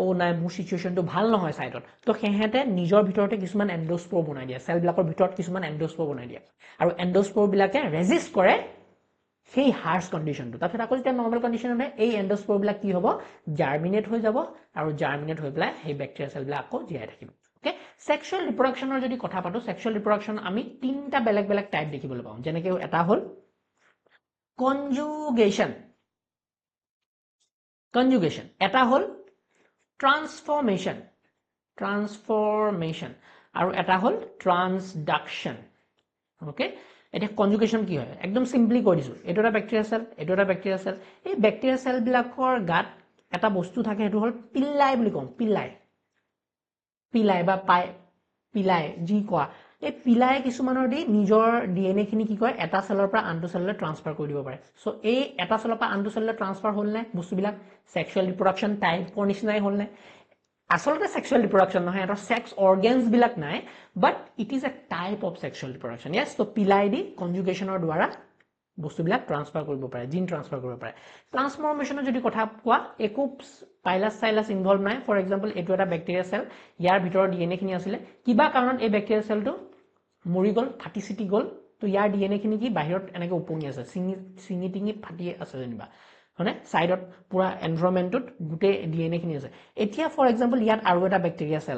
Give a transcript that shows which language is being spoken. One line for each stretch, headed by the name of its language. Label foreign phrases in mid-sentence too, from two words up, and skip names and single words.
Assamese: নাই মোৰ সিচুৱেশনটো ভাল নহয় সাইডত তো হেঁতে নিজৰ ভিতৰতে কিছুমান এন্ডোস্পোৰ বনাই দিয়ে সেল বিলাকৰ ভিতৰত কিছুমান এন্ডোস্পোৰ বনাই দিয়ে আৰু এন্ডোস্পোৰ বিলাকে ৰেজিষ্ট কৰে সেই
English: harsh conditionটো
Assamese: তাৰপিছত আকৌ যেতিয়া
English: normal condition
Assamese: হয় এই এন্ডোস্পোৰ বিলাক কি হ'ব জার্মিনেট হৈ যাব আৰু জার্মিনেট হৈ পেলাই সেই
English: bacteria cell
Assamese: বিলাক আকৌ জিয়াই থাকিব ওকে
English: sexual reproductionৰ
Assamese: যদি কথা পাতো
English: sexual reproduction
Assamese: আমি তিনটা বেলেগ বেলেগ টাইপ দেখিবলৈ পাওঁ যেনেকৈ এটা হল কনজুগেশন এটা হল ট্ৰান্সফৰমেশন আৰু এটা হল ট্ৰান্সডাকশন ওকে এটা কনজুগেশন কি হয় একদম সিম্পলি কৈ দিছো এটো এটা
English: bacteria cell
Assamese: এই
English: bacteria cell
Assamese: বিলাকৰ গাত এটা বস্তু থাকে এটো হল পিলাই বুলি কম পিলাই বা পিলাই জি কোৱা এই পিলাই কিছুমানৰ দি নিজৰ ডিএনএ খিনি কি কয় এটা সেলৰ পৰা আনটো সেললৈ ট্ৰান্সফাৰ কৰি দিব পাৰে সো এই এটা সেলৰ পৰা আনটো সেললৈ ট্ৰান্সফাৰ হ'ল নে বস্তুবিলাক
English: sexual reproduction
Assamese: টাইপৰ নিচিনাই হ'ল নে আসলতে
English: sexual reproduction
Assamese: নহয় এটা
English: sex organs
Assamese: বিলাক নাই
English: but it is a type of sexual reproduction yes
Assamese: তো পিলাই দি কনজুগেশনৰ দ্বাৰা বস্তুবিলাক ট্ৰান্সফাৰ কৰিব পাৰে
English: gene transfer
Assamese: কৰিব পাৰে ট্ৰান্সফৰমেশনৰ যদি কথা কোৱা একো পাইলাছ ইনভলভ নাই
English: for example
Assamese: এটো এটা
English: bacteria cell
Assamese: ইয়াৰ ভিতৰৰ ডিএনএ খিনি আছিল কিবা কাৰণত এই
English: bacteria cellটো
Assamese: মৰি গল ফাটি চিটি গল তো ইয়াৰ ডিএনএ খিনি কি বাহিৰত এনেকৈ উপঙি আছে সিঙি টিঙি ফাটি আছে যেনিবা হয়নে সাইডত পুৰা এনভায়ৰনমেন্টত গুটে ডিএনএ খিনি আছে এতিয়া
English: for example
Assamese: ইয়াত আৰু এটা
English: bacteria cell